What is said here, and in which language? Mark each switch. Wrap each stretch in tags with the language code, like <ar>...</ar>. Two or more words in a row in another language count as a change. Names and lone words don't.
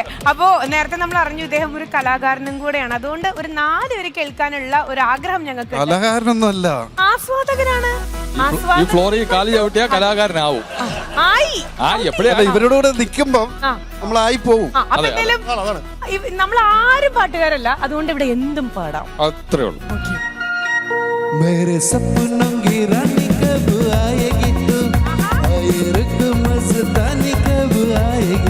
<ml>അപ്പോ നേരത്തെ നമ്മൾ അറിഞ്ഞു ഇദ്ദേഹം ഒരു കലാകാരനും കൂടെയാണ്. അതുകൊണ്ട് ഒരു 4 പേര് കേൾക്കാനുള്ള ഒരു ആഗ്രഹം ഞങ്ങൾക്ക്. കലാകാരനൊന്നും അല്ല, ആസ്വാദകനാണ്. ഈ ഫ്ലോറിൽ കാലി ചവിട്ടിയ കലാകാരനാവും. ആയി എപ്പോഴാ ഇവരുടെ കൂടെ നിൽക്കുമ്പം നമ്മളായി പോവും. അപ്പൊ എന്തായാലും നമ്മൾ ആരും പാട്ടുകാരല്ല, അതുകൊണ്ട് ഇവിടെ എന്തും പാടാം. അത്രേ ഉള്ളൂ.</ml> <hi>मेरे सपनों की रानी कब आएगी तू, आए मस्तानी कब आएगी</hi>